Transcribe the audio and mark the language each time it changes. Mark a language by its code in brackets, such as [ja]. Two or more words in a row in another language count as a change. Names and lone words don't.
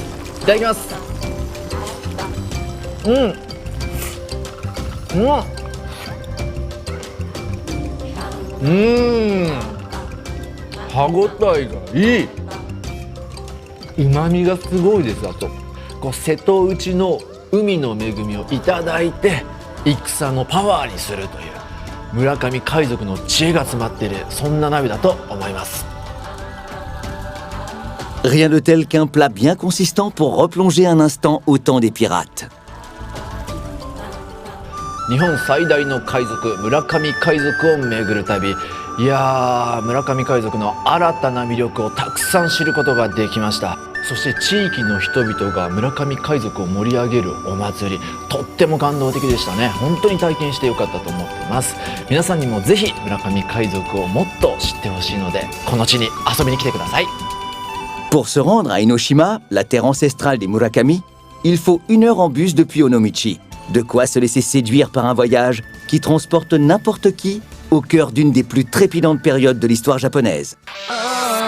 [ja] いただきます。うん、歯ごたえがいい。旨味がすごいです。あとこう瀬戸内の海の恵みをいただいて戦のパワーにするという村上海賊の知恵が詰まっている、そんな鍋だと思います。 [fr] Rien de tel qu'un plat bien consistant pour replonger un instant au temps des pirates. [ja] 日本最大の海賊村上海賊を巡る旅。いやー、村上海賊の新たな魅力をたくさん知ることができました。そして地域の人々が村上海賊を盛り上げるお祭り、とっても感動的でしたね。本当に体験してよかったと思っています。皆さんにもぜひ村上海賊をもっと知ってほしいので、この地に遊びに来てください。 [fr] Pour se rendre à Enoshima, la terre ancestrale des Murakami, il faut 1 heure en bus depuis Onomichi. De quoi se laisser séduire par un voyage qui transporte n'importe qui au cœur d'une des plus trépidantes périodes de l'histoire japonaise.